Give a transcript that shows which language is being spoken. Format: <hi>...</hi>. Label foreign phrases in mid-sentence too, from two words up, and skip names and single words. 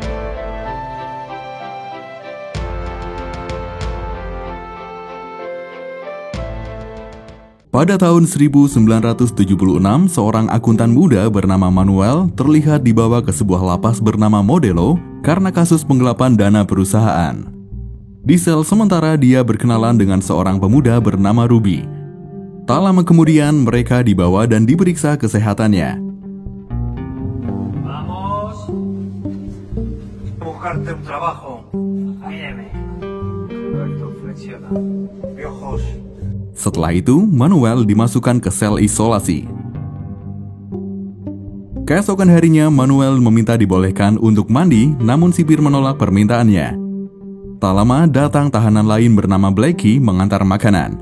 <id>Pada tahun 1976, seorang akuntan muda bernama Manuel terlihat dibawa ke sebuah lapas bernama Modelo karena kasus penggelapan dana perusahaan. Di sel sementara dia berkenalan dengan seorang pemuda bernama Ruby. Tak lama kemudian mereka dibawa dan diperiksa kesehatannya.</id> <es>Vamos. Buscarte un trabajo. Míreme. Recto, flexiona. Piojos.</es> <id>Setelah itu, Manuel dimasukkan ke sel isolasi. Keesokan harinya, Manuel meminta dibolehkan untuk mandi, namun sipir menolak permintaannya. Tak lama datang tahanan lain bernama Blackie mengantar makanan.</id>